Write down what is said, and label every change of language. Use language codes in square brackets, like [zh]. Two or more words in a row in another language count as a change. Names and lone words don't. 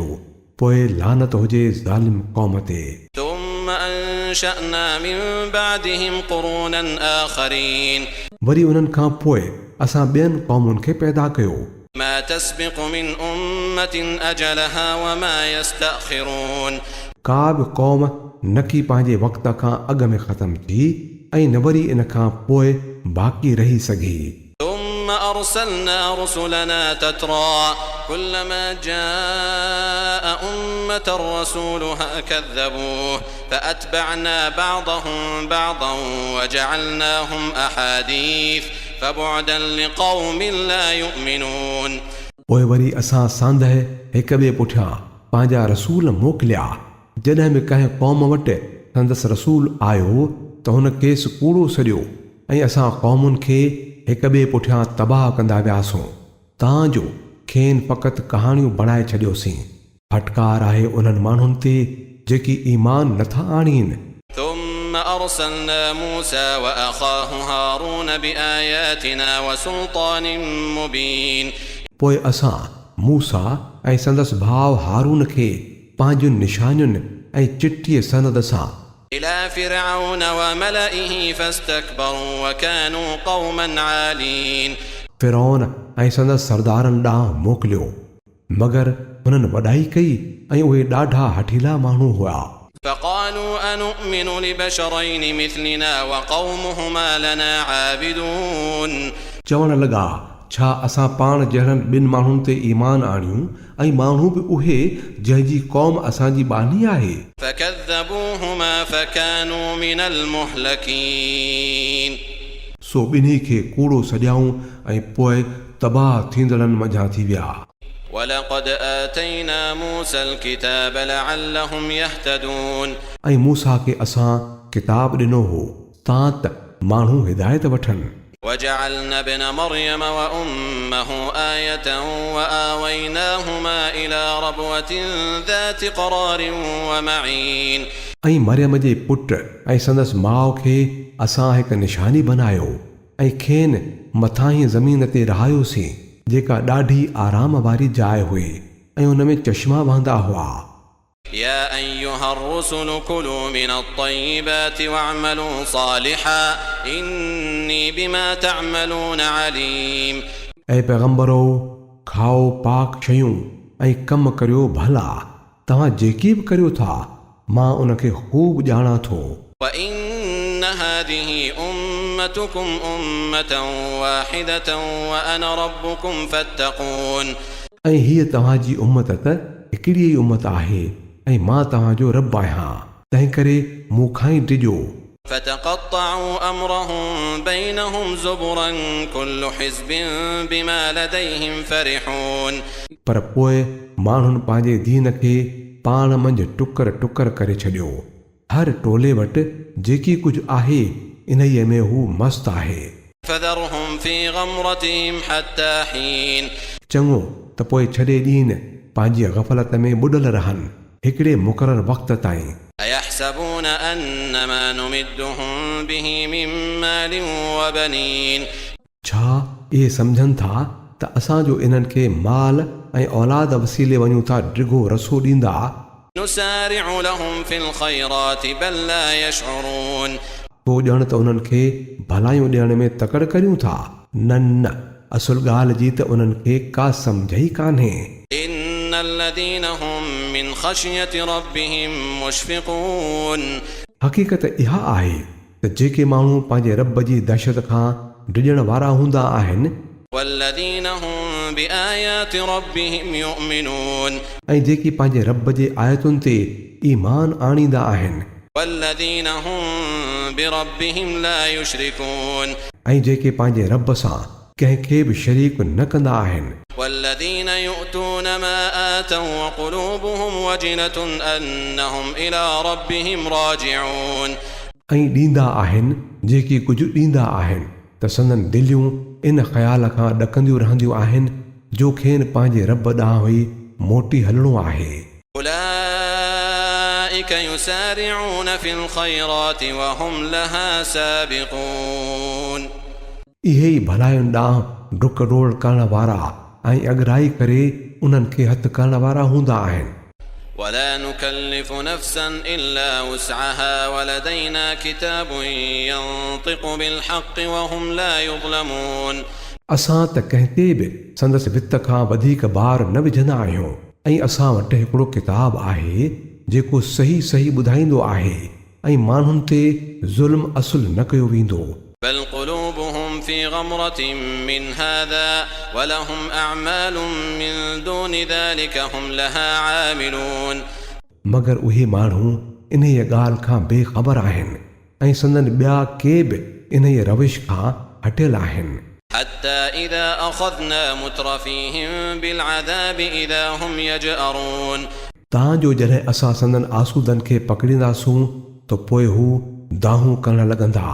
[sd] पोइ लानत हुजे ज़ालिम क़ौम ते। [ar] ثم أنشأنا من بعدهم قرونا آخرين [sd] वरी उन्हनि खां पोइ असां ॿियनि क़ौमुनि खे पैदा कयो। [ar] ما تسبق من أمة أجلها وما يستأخرون [sd] का बि क़ौम न की पंहिंजे वक़्त खां अॻु में ख़तमु थी ऐं न वरी इन खां पोइ बाक़ी रही सघी। [ar] ثم أرسلنا رسلنا تترى كلما جاء أمة رسولها كذبوه فأتبعنا بعضهم بعضا وجعلناهم أحاديث فبعدا لقوم لا يؤمنون [sd] पोइ वरी असां सांदहि हिक ॿिए पुठियां पंहिंजा रसूल मोकिलिया। जॾहिं बि कंहिं क़ौम वटि संदसि रसूल आयो त हुन खेसि कूड़ो सॾियो ऐं असां क़ौमुनि खे हिक ॿिए पुठियां तबाह कंदा वियासूं तांजो खेनि फ़क़ति कहाणियूं बणाए छॾियोसीं। फटकार आहे उन्हनि माण्हुनि ते जेकी ईमान नथा आणीनि। [ar] ثم أرسلنا موسى وأخاه هارون بآياتنا وسلطان مبين [sd] पोइ असां मूसा ऐं संदसि भाउ हारून खे पंहिंजुनि निशानियुनि ऐं चिटीअ सनद सां [ar] إلى فرعون وملئه فاستكبروا وكانوا قوما عالين [sd] फिरौन ऐं संदसि सरदारनि ॾांहुं मोकिलियो मगर हुननि वॾाई कई ऐं उहे ॾाढा हठीला माण्हू हुआ। [ar] فقالوا أنؤمن لبشرين مثلنا وقومهما لنا عابدون [sd] चवण लॻा, छा असां पाण जहिड़नि ॿिनि माण्हुनि ते ईमान आणियूं ऐं माण्हू बि उहे जंहिंजी क़ौम असांजी बानी आहे। [ar] فكذبوهما فكانوا من المهلكين [sd] सो ॿिन्ही खे कूड़ो सॼाऊं ऐं पोइ तबाह थींदड़नि मंझां थी विया। [ar] ولقد آتينا موسى الكتاب لعلهم يهتدون [sd] ऐं मूसा खे असां किताब ॾिनो हो तां त माण्हू हिदायत वठनि। [ar] وجعلنا ابن مريم وأمه آية وآويناهما إلى ربوة ذات قرار ومعين [sd] ऐं मरियम जे पुट ऐं संदसि माउ खे असां हिकु निशानी बनायो ऐं खेनि मथां ई ज़मीन ते रहायोसीं जेका ॾाढी आराम वारी जाइ हुई ऐं हुन में चश्मा वहंदा हुआ। [ar] يا أيها الرسل كلوا من الطيبات واعملوا صالحا إني بما تعملون عليم [sd] ऐं पैगंबरो खाओ पाक शयूं ऐं कमु करियो भला तव्हां जेकी बि करियो था मां उनखे ख़ूब ॼाणा थो। [ar] وإن هذه أمتكم أمة واحدة وأنا ربكم فاتقون [sd] ऐं हीअ तव्हांजी उम्मत त हिकिड़ी ई उम्मत आहे ऐं मां तव्हांजो रब आहियां तंहिं करे मूंखां ई ॾिजो। [ar] فتقطعوا أمرهم بينهم زبرا كل حزب بما لديهم فرحون [sd] पर पोइ माण्हुनि पंहिंजे दीन खे पाण मंझि टुकर टुकर करे छॾियो। हर टोले वटि जेकी कुझु आहे इन्हीअ में हू मस्त आहे। [ar] فذرهم في غمرتهم حتى حين [sd] चङो त पोइ छॾे ॾीन पंहिंजी गफ़लत में ॿुॾल रहनि हिकिड़े मुक़ररु वक़्त ताईं। [ar] أيحسبون أنما نمدهم به من مال وبنين [sd] छा इहे सम्झनि था त असांजो इन्हनि खे माल ऐं औलाद वसीले वञूं था डिघो रसो ॾींदा। [ar] نسارع لهم في الخيرات بل لا يشعرون [sd] पोइ ॼण त उन्हनि खे भलायूं ॾियण में तकड़ करियूं था। न न असुल ॻाल्हि जी त उन्हनि खे का सम्झ ई कान्हे। [ar] إن الذين هم من خشية ربهم مشفقون [sd] हक़ीक़त इहा आहे त जेके माण्हू पंहिंजे रब जी दहशत खां डिॼण वारा हूंदा आहिनि [ar] والذين هم بآيات ربهم يؤمنون [sd] ऐं जेकी पंहिंजे रब जे आयतुनि ते ईमान आणींदा आहिनि [ar] والذين هم بربهم لا يشركون [sd] ऐं जेके पंहिंजे रब सां कंहिंखे बि शरीक न कंदा आहिनि [ar] والذين يؤتون ما آتوا وقلوبهم وجلة أنهم إلى ربهم راجعون [sd] ऐं ॾींदा आहिनि जेकी कुझु ॾींदा आहिनि त संदन दिलियूं इन ख़्याल खां ॾकंदियूं रहंदियूं आहिनि जो खेनि पंहिंजे रब ॾांहुं ई मोटी हलणो आहे। [ar] أولئك يسارعون في الخيرات وهم لها سابقون [sd] इहे ई भलायुनि ॾांहुं डुक डोड़ करण वारा ऐं अॻिराई करे उन्हनि खे हथु करण वारा हूंदा आहिनि। [ar] ولا نكلف نفسا إلا وسعها ولدينا كتاب ينطق بالحق وهم لا يظلمون [sd] असां त कंहिं ते बि संदसि वित खां वधीक भार न विझंदा आहियूं ऐं असां वटि हिकिड़ो किताब आहे जेको सही सही ॿुधाईंदो आहे ऐं माण्हुनि ते ज़ुल्म असुल न कयो वेंदो। [ar] بل قلوبهم في غمرة من هذا ولهم أعمال من دون ذلك هم لها عاملون [sd] मगर उहे माण्हू इन्हीअ ॻाल्हि खां बेख़बर आहिनि ऐं संदन ॿिया के बि इन्हीअ रविश खां हटियल आहिनि। [ar] حتى إذا أخذنا مترفيهم بالعذاب إذا هم يجأرون [sd] तव्हांजो जॾहिं असां संदन आसूदनि खे पकड़ींदासूं त पोइ हू दाहूं करण लॻंदा।